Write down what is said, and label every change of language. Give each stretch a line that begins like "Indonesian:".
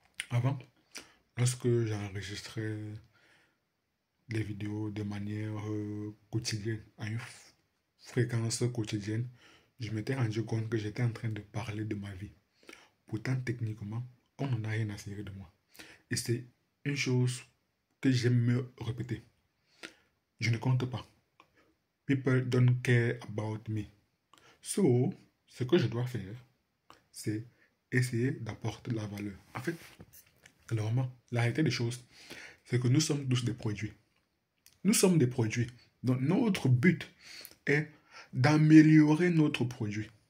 French: Avant, lorsque j'enregistrais les vidéos de manière quotidienne, à une fréquence quotidienne, je m'étais rendu compte que j'étais en train de parler de ma vie. Pourtant, techniquement, on n'en a rien à cirer de moi. Et c'est une chose que j'aime me répéter. Je ne compte pas.
English: People don't care about me.
French: So, ce que je dois faire, c'est essayer d'apporter de la valeur. En fait, clairement, la réalité des choses, c'est que nous sommes tous des produits. Nous sommes des produits. Donc, notre but est d'améliorer notre produit.